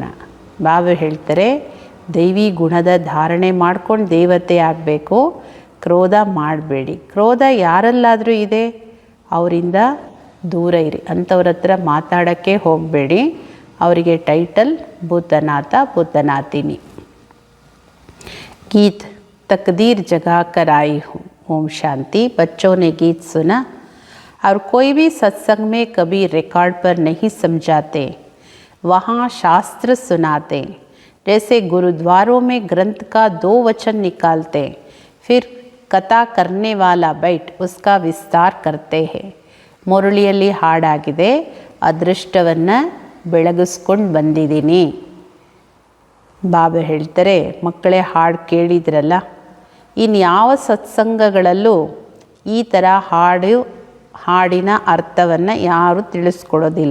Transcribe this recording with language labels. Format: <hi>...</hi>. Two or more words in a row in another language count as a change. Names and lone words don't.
<kn>ಬಾಬಾ ಹೇಳ್ತಾರೆ, ದೈವಿ ಗುಣದ ಧಾರಣೆ ಮಾಡ್ಕೊಂಡು ದೇವತೆ ಆಗಬೇಕು, ಕ್ರೋಧ ಮಾಡಬೇಡಿ. ಕ್ರೋಧ ಯಾರಲ್ಲಾದರೂ ಇದೆ ಅವರಿಂದ ದೂರ ಇರಿ, ಅಂಥವ್ರ ಹತ್ರ ಮಾತಾಡೋಕ್ಕೆ ಹೋಗಬೇಡಿ. ಅವರಿಗೆ ಟೈಟಲ್ ಭೂತನಾಥ ಭೂತನಾತಿನಿ.</kn> <hi>गीत, तकदीर जगा कर आई हूँ. ओम शांति. बच्चों ने गीत सुना और कोई भी सत्संग में कभी रिकॉर्ड पर नहीं समझाते, वहाँ शास्त्र सुनाते. जैसे गुरुद्वारों में ग्रंथ का 2 वचन निकालते, फिर कथा करने वाला बैठ उसका विस्तार करते हैं.</hi> <kn>ಮುರಳಿಯಲ್ಲಿ ಹಾಡಾಗಿದೆ, ಅದೃಷ್ಟವನ್ನು ಬೆಳಗಿಸ್ಕೊಂಡು ಬಂದಿದ್ದೀನಿ. ಬಾಬಾ ಹೇಳ್ತಾರೆ, ಮಕ್ಕಳೇ ಹಾಡು ಕೇಳಿದ್ರಲ್ಲ, ಇನ್ಯಾವ ಸತ್ಸಂಗಗಳಲ್ಲೂ ಈ ಥರ ಹಾಡಿನ ಅರ್ಥವನ್ನು ಯಾರೂ ತಿಳಿಸ್ಕೊಡೋದಿಲ್ಲ.</kn>